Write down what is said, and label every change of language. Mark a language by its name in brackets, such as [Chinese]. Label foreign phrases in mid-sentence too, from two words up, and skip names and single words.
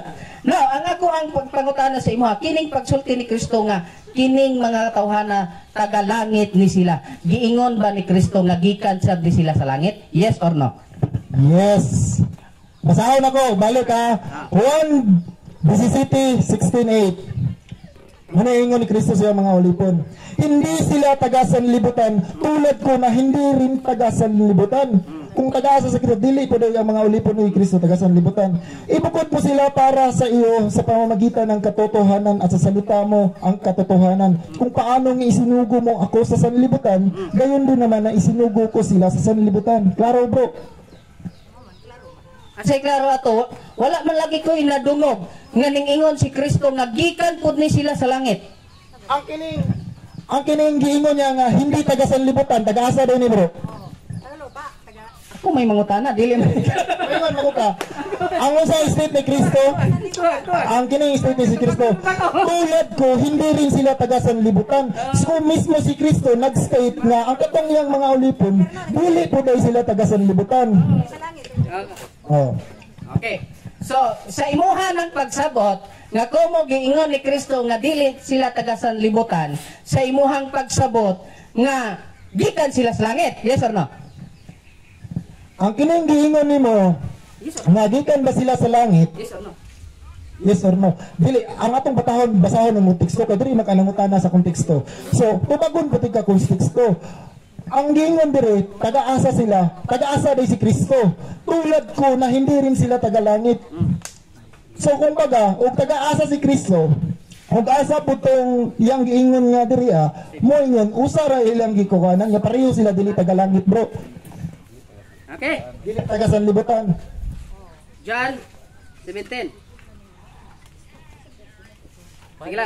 [Cebuano] Now, ang ako ang pangutana sa imuha kining pagsulti ni Kristo nga kining mga tawhana tagalangit ni sila. Giingon ba ni Kristo nga gikan sab ni sila sa langit? [English] Yes or no? [Cebuano] Yes. Basahon ako, balik ha. 1 City 16:8. Ano ingon ni Kristo sa mga ulipon? [Filipino] Hindi sila taga-sanlibutan tulad ko na hindi rin taga-sanlibutan. [Cebuano] Kung taga-asa sa Kristo, dili po daw ang mga ulipon ni Kristo taga-sanlibutan. [Filipino] Ibukod po sila para sa iyo sa pamamagitan ng katotohanan at sa salita mo ang katotohanan. Kung paano isinugo mo ako sa sanlibutan, gayon din naman na isinugo ko sila sa sanlibutan. [Cebuano] Klaro bro? Kasi klaro ato, wala man lagi ko inadungog nga ningingon si Kristo nga gikan pud ni sila sa langit. Ang kining giingon niya nga hindi taga-sanlibutan, taga-asa daw ni bro. Ako may mangutana, dili man. Ayun mo ka. Ang usay state ni Kristo, ang kining state ni si Kristo, [Filipino] tulad ko, hindi rin sila taga-sanlibutan. [Cebuano] So mismo si Kristo nag-state nga ang katong yang mga ulipon, dili po daw sila taga-sanlibutan. Oh. Okay. So, sa imuha ng pagsabot, nga kumo giingon ni Kristo nga dili sila taga-sanlibutan, sa imuhang pagsabot nga gikan sila sa langit. [English] Yes or no? [Cebuano] Ang kining giingon nimo, nga gikan ba sila sa langit? [English] Yes or no? Yes or no? [Cebuano] Dili, ang atong basahon ng teksto kay diri makanangutana sa konteksto. So, tubagon pati ka konteksto. Ang giingon dire, taga-asa sila, taga-asa day si Kristo. [Filipino] Tulad ko na hindi rin sila taga-langit. [Cebuano] So kumbaga, og taga-asa si Kristo, og asa po tong yang giingon nga diri mo ingon usa ra ilang gikuhanan nga pareho sila dili taga-langit, bro. Okay. Dili taga-sanlibutan. John 17. Sige lang.